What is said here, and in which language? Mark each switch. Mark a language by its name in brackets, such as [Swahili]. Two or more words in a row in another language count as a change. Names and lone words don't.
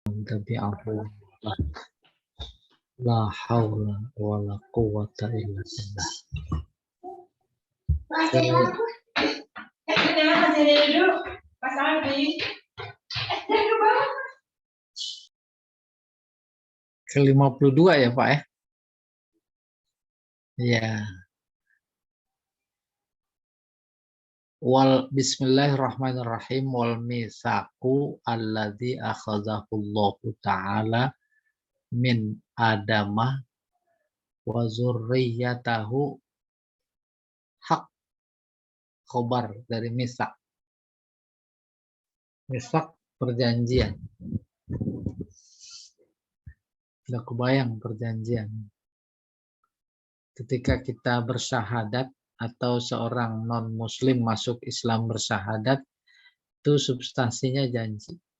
[Arabic] تابعه لا حول ولا قوة إلا بالله. [Indonesian] Ke-52 ya Pak ya? Ya. [Arabic] Bismillahirrahmanirrahim. والميثاق الذي أخذه الله تعالى من آدم وذريته, [Indonesian] hak khobar dari misak. Misak perjanjian. Tidak kebayang perjanjian. Ketika kita bersyahadat atau seorang non-muslim masuk Islam bersyahadat, itu substansinya janji.